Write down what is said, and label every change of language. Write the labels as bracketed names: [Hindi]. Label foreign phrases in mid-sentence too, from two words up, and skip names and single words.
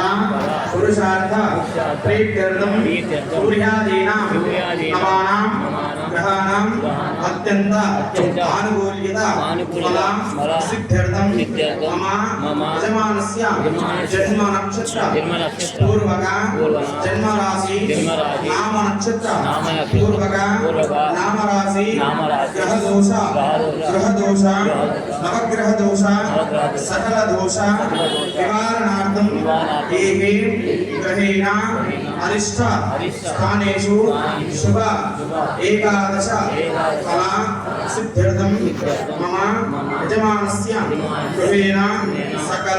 [Sanskrit] पुरुषार्थ प्रीत्यर्थं सूर्यादीनां नवानां ग्रहाणां अत्यन्त आनुकूल्यत फल सिद्ध्यर्थं मम यजमानस्य जन्म नक्षत्र पूर्वक जन्म राशि नाम नक्षत्र पूर्वक नाम राशि ग्रह दोष नवग्रह दोष सकल दोष निवारणार्थं एके ग्रहेण अरिष्ट स्थानेषु शुभ एकादश फला सिद्ध्यर्थं मम यजमानस्य गृहेण सकल